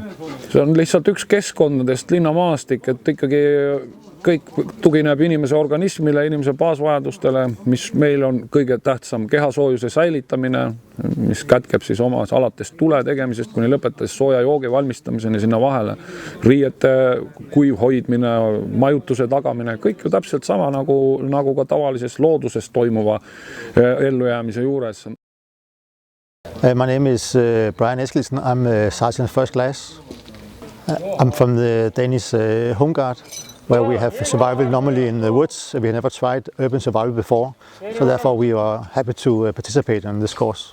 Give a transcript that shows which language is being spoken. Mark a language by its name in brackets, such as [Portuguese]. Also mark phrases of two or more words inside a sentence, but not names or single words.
[Estonian] See on lihtsalt üks keskkondadest linnamaastik, et ikkagi kõik tugineb inimese organismile, inimese baasvajadustele, mis meil on kõige tähtsam kehasoojuse säilitamine, mis kätkeb siis omas alates tule tegemisest, kuni lõpetades sooja joogi valmistamiseni sinna vahele, riiete kuiv hoidmine, majutuse tagamine, kõik ju täpselt sama nagu ka tavalises looduses toimuva ellujäämise juures. [English] My name is Brian Eskildsen. I'm a sergeant first class. I'm from the Danish Home Guard, where we have survival normally in the woods. We have never tried urban survival before, so therefore we are happy to participate in this course.